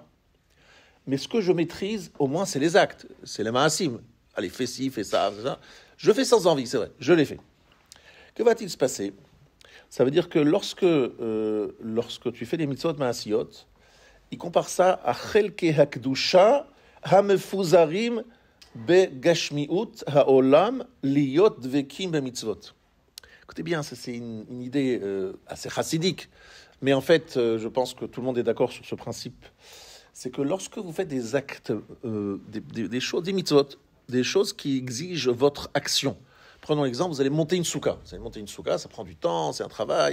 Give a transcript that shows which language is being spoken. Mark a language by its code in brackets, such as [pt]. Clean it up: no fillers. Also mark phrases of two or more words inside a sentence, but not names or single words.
[fr] Mais ce que je maîtrise, au moins, c'est les actes. C'est les ma'asim. Allez, fais ci, fais ça, fais ça. Je fais sans envie, c'est vrai. Je l'ai fait. Que va-t-il se passer? Ça veut dire que lorsque tu fais des [he] מצוות מעשיות, [fr] il compare ça à [he] חלקי הקדושה המפוזרים בגשמיות העולם להיות דבקים במצוות. [fr] Écoutez bien, ça c'est une idée assez chassidique, mais en fait, je pense que tout le monde est d'accord sur ce principe. C'est que lorsque vous faites des actes, des choses, des mitzvot, des choses qui exigent votre action. Prenons l'exemple, vous allez monter une souka. Vous allez monter une souka, ça prend du temps, c'est un travail.